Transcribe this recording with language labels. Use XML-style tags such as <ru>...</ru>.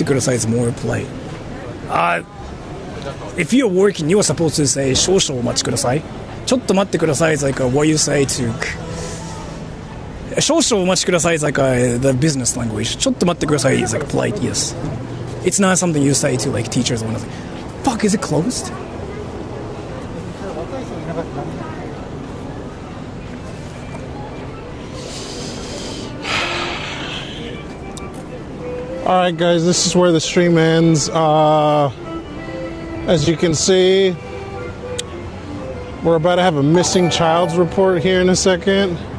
<en>Is more polite. If you're working, you are supposed to say</en> <ja>少々お待ちください。ちょっと待ってください</ja> <en>is like what you say to 少々お待ちください is like the business language.</en> <ja>ちょっと待ってください</ja> <en>is like polite, yes. It's not something you say to like teachers or nothing. Fuck, is it closed? Alright guys, this is where the stream ends. As you can see, we're about to have a missing child's report here in a second.</en>